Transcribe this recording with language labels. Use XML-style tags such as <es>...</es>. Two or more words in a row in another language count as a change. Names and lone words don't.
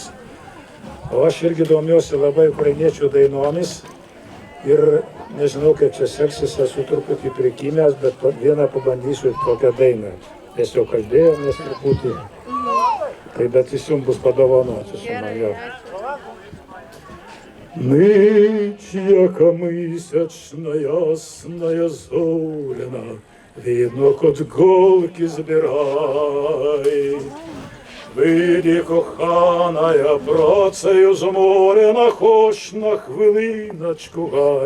<lt>O aš irgi domiuosi labai ukrainiečių dainomis ir nežinau, kaip čia seksis, esu truputį prikimęs, bet vieną pabandysiu tokią dainą. Mes jau kalbėjomės truputį, tai bet jis jums bus padovanoti su manimi.</lt> <uk>Ночь, яка місячна, ясна, зоряна, видно, кот голки збирай. Виді, коханая, працею зморена, хоч на хвилиночку гай.</uk>